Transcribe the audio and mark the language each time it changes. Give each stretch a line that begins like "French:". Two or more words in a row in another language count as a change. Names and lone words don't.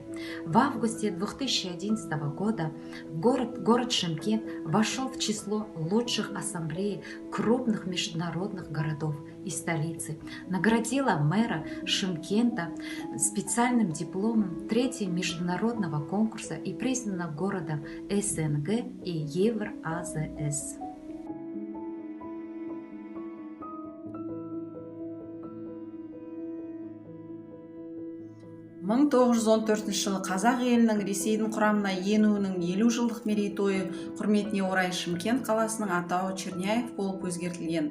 Russian: В августе 2011 года город Шымкент вошел в число лучших ассамблей крупных международных городов и столицы. Наградила мэра Шымкента специальным дипломом 3-го международного конкурса и признана городом СНГ и Евразэс.
Kazakh: 1914 жылы қазақ елінің Ресейдің құрамына енуінің 50 жылдық мерейтойы құрметіне орай Шымкент қаласының атауы Черняев болып өзгертілген.